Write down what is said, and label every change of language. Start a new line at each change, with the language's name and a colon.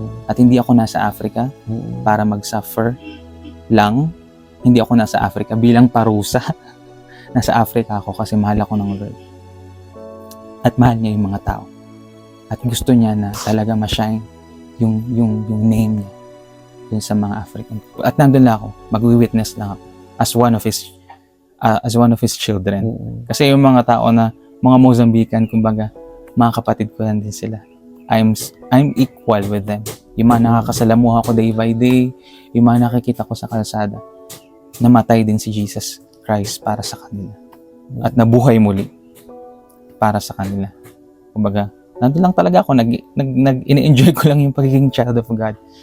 Filipino: At hindi ako nasa Africa para mag-suffer lang. Hindi ako nasa Africa bilang parusa. Nasa Africa ako kasi mahal ako ng Lord. At mahal niya yung mga tao. At gusto niya na talaga ma-shine yung name niya dun sa mga African people. At nandun lang ako, mag-witness lang ako as one of his children. Kasi yung mga tao na mga Mozambican, kumbaga, mga kapatid ko lang din sila.
English: I'm equal with them.
Filipino: Yung mga nakakasalamuha ko day by day, yung mga nakikita ko sa kalsada, namatay din si Jesus Christ para sa kanila. At nabuhay muli para sa kanila. Kumbaga, nandun lang talaga ako, ini-enjoy ko lang yung pagiging
English: child of God.